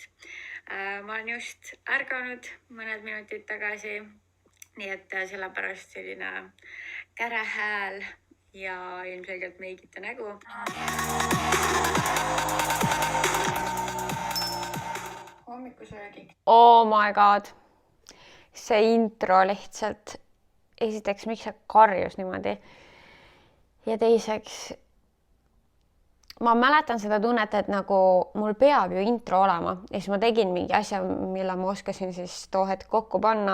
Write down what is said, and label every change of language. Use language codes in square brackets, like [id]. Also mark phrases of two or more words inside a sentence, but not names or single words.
[et] Ma olen just ärganud mõned minutid tagasi, nii et sellepärast selline käre hääl ja ilmselgelt meigita nägu. Hommikusöögiks. [en] Oh my god! [et] See intro lihtsalt... Esiteks, miks see karjus niimoodi? Ja teiseks, ma mäletan seda tunnet, et nagu mul peab ju intro olema. Ja siis ma tegin mingi asja, mille ma oskasin siis too hetk kokku panna.